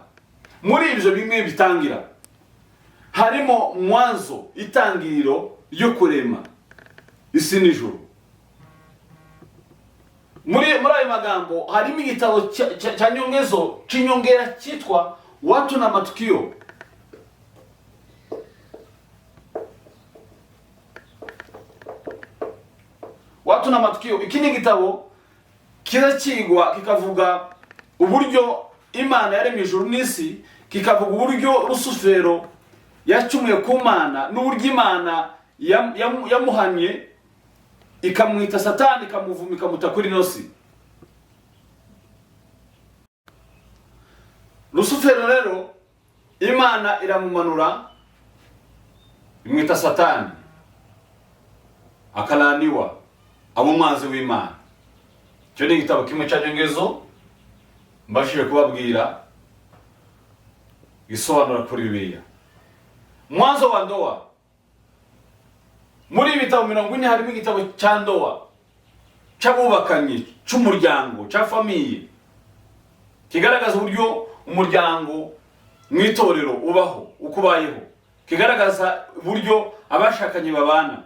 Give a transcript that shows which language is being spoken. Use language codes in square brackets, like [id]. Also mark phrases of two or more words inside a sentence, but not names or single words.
[rw] Muri ibyo bimwe bitangira harimo mwanzo, itangiriro ryo kurema isi n'ijuru. Muri ayo magambo harimo igitabo cya nyongezo cy'inyongera cyitwa watu na matukio. Watu na matukio, iki ni igitabo kirakigwa kikavuga uburyo Imana yaremye ijuru n'isi, kikavuga uburyo Rusufero yacumuye ku Mana n'uburyo Imana yamuhanye ikamwita Satani, ikamuvuma, ikamuta kuri nosi. Rusufero rero Imana iramumanura imwita Satani, akalaniwa, aba umwanzi w'Imana. Icyo ni igitabo kimwe cya nyongezo mbashije kubabwira gisobanura kuri Bibiliya. Mwanzo wa ndoa. Muri ibitabo 40 harimo igitabo cya ndoa, cy'abubakanye, cy'umuryango, cya famiye, kigaragaza uburyo umuryango mwitorero ubaho, ukubayeho, kigaragaza uburyo abashakanye babana.